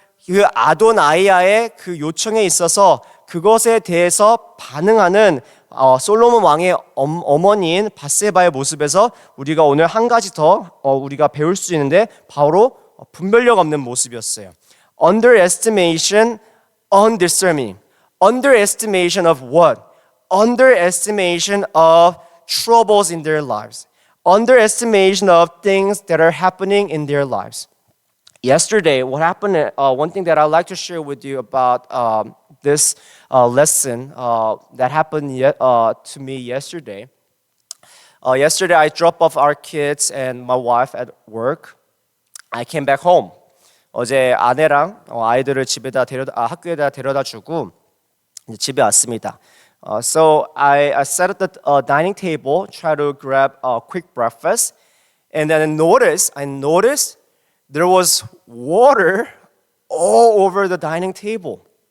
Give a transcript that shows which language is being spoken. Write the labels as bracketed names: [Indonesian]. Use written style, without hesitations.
[Korean] 그 아도나이아의 그 요청에 있어서 그것에 대해서 반응하는 솔로몬 왕의 어머니인 바세바의 모습에서 우리가 오늘 한 가지 더 우리가 배울 수 있는데, 바로 분별력 없는 모습이었어요. [English] Underestimation, undiscerning. Underestimation of what? Underestimation of troubles in their lives. Underestimation of things that are happening in their lives. Yesterday, what happened, one thing that I'd like to share with you about this lesson that happened to me yesterday. Yesterday, I dropped off our kids and my wife at work. I came back home. [Korean] 어제 아내랑 아이들을 학교에다 데려다 주고 이제 집에 왔습니다. [English] So I sat at the dining table, try to grab a quick breakfast, and then I noticed there was water all over the dining table.